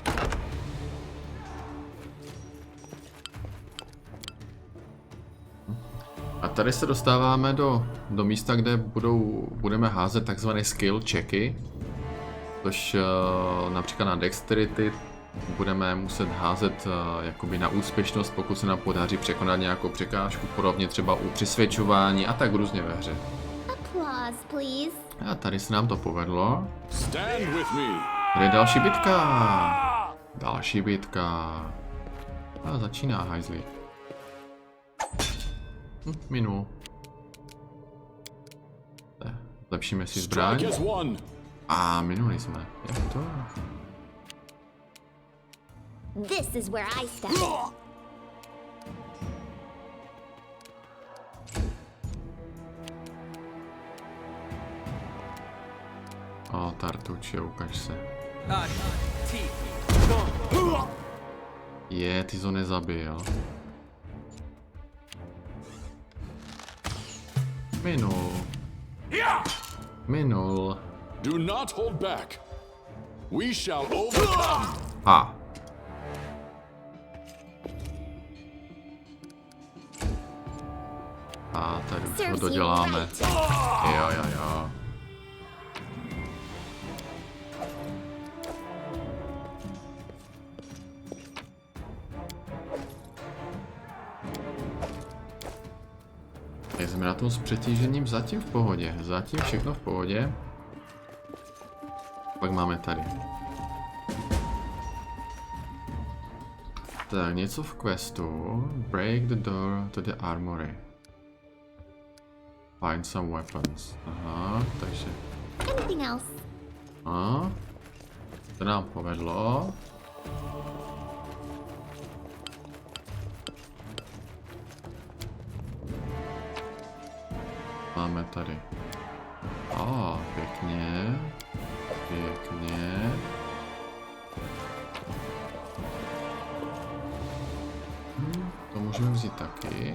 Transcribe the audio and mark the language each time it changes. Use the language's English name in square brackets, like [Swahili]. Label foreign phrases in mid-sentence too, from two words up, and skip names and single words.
[Czech] A tady se dostáváme do místa, kde budeme házet takzvané [English] skill checky. [Czech] Což například na dexterity budeme muset házet jakoby na úspěšnost, pokud se nám podaří překonat nějakou překážku, podobně třeba u přisvědčování a tak různě ve hře. [English] Applause, please. [Czech] A tady se nám to povedlo. [English] Stand with me. [Czech] Tady je další bitka. Další bitka. A začíná hajzlík. Minul. Zlepšíme si zbraň. A minuli jsme. Jak to? [English] This is where I step in. [Czech] O, Tartuče, ukaž se. Ty to nezabil. Minul. [English] Do not hold back. We shall overcome. [Czech] A. A tady už to doděláme. Jo. Jsme na tom s přetížením zatím v pohodě. Zatím všechno v pohodě. Pak máme tady. Tak, něco v questu. [English] Break the door to the armory. Find some weapons. Aha, takže. Anything else? [Czech] To nám povedlo. Máme tady. Pěkně. To můžeme vzít taky.